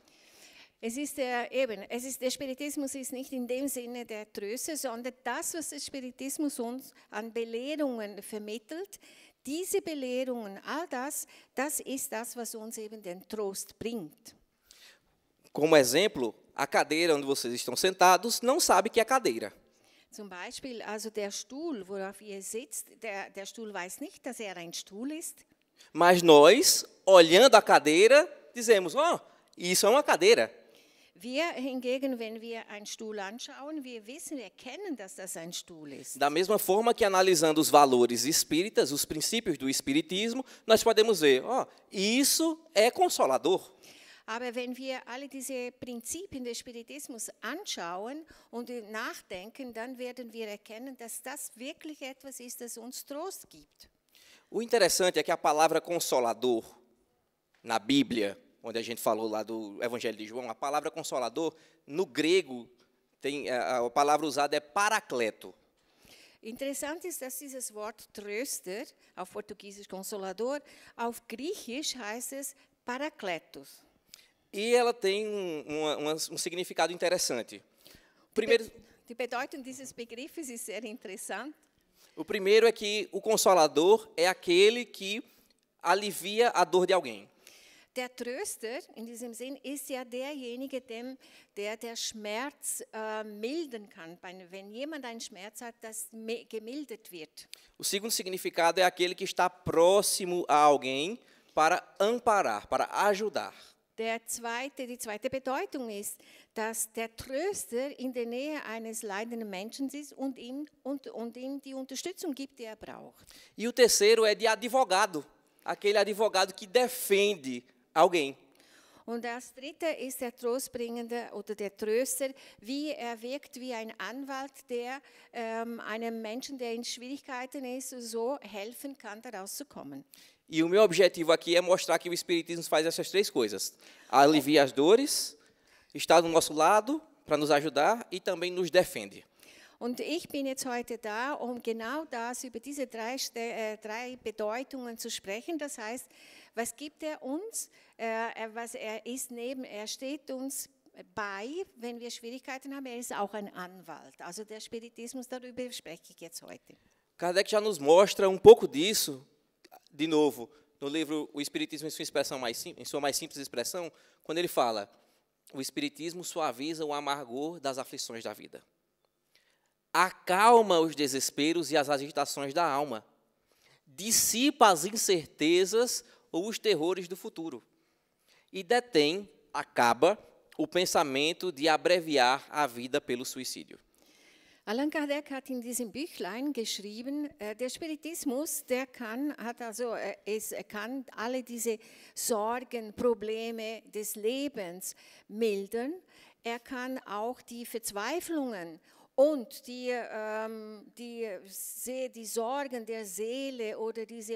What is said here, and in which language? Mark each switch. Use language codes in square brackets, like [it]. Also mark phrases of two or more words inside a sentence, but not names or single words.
[de] Der Spiritismus ist nicht in dem Sinne der Tröster, sondern das, was der Spiritismus uns an Belehrungen vermittelt, diese Belehrungen, all das ist das, was uns eben den Trost bringt. [pt] Como exemplo, a cadeira onde vocês estão sentados não sabe que é cadeira. [de] Zum Beispiel, also der Stuhl, worauf ihr sitzt, der Stuhl weiß nicht, dass ein Stuhl ist. [pt] Mas nós, olhando a cadeira, dizemos, isso é uma cadeira. [de] Wir hingegen, wenn wir einen Stuhl anschauen, wir erkennen, dass das ein Stuhl ist. [pt] Da mesma forma que analisando os valores espíritas, os princípios do espiritismo, nós podemos ver, isso é consolador. [de] Aber wenn wir alle diese Prinzipien des Spiritismus anschauen und nachdenken, dann werden wir erkennen, dass das wirklich etwas ist, das uns Trost gibt. [pt] O interessante é que a palavra consolador, na Bíblia, onde a gente falou lá do Evangelho de João, a palavra consolador, no grego, a palavra usada é paracleto. [de] Interessant ist, dass dieses Wort Tröster, auf Portugiesisch Consolador, auf Griechisch heißt es Parakletos. [pt] E ela tem um significado interessante. [de] Die Bedeutung dieses Begriffes ist sehr interessant. [pt] O primeiro é que o consolador é aquele que alivia a dor de alguém. [de] Der Tröster in diesem Sinn ist ja derjenige, der Schmerz milden kann. Wenn jemand einen Schmerz hat, das gemildert wird. [pt] O segundo significado é aquele que está próximo a alguém para amparar, para ajudar. [de] Die zweite Bedeutung ist, dass der Tröster in der Nähe eines leidenden Menschen ist und ihm die Unterstützung gibt, die er braucht. [pt] E o terceiro é de advogado, aquele advogado que defende alguém. [de] Und das dritte ist der Trostbringende oder der Tröster, wie er wirkt wie ein Anwalt, der einem Menschen, der in Schwierigkeiten ist, so helfen kann, daraus zu kommen. [pt] E o meu objetivo aqui é mostrar que o Espiritismo faz essas três coisas: alivia as dores, está do nosso lado para nos ajudar e também nos defende. [de] Und ich bin jetzt heute da, genau das, über diese drei Bedeutungen zu sprechen. Das heißt, was gibt er uns? Er steht uns bei, wenn wir Schwierigkeiten haben. Er ist auch ein Anwalt. Also der Spiritismus, darüber spreche ich jetzt heute. [pt] Kardec já nos mostra um pouco disso, de novo, no livro O Espiritismo em sua mais simples expressão, quando ele fala: o Espiritismo suaviza o amargor das aflições da vida. Acalma os desesperos e as agitações da alma, dissipa as incertezas ou os terrores do futuro e acaba o pensamento de abreviar a vida pelo suicídio. [de] Allan Kardec hat in diesem Büchlein geschrieben, der Spiritismus, er kann alle diese Sorgen, Probleme des Lebens mildern. Er kann auch die Verzweiflungen und die Sorgen der Seele oder diese